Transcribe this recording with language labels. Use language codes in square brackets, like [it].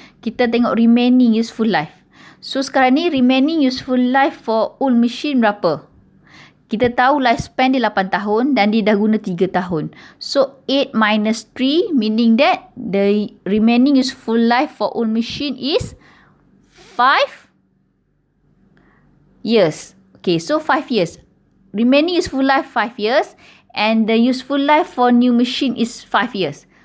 [ms] Kita tengok remaining useful life. [en] So [ms] sekarang ni [en] remaining useful life for old machine [ms] berapa? Kita tahu lifespan dia 8 tahun dan dia dah guna 3 tahun. [en] So 8 minus 3 meaning that the remaining useful life for old machine is 5 years. Okay, so 5 years. Remaining useful life 5 years and the useful life for new machine is 5 years.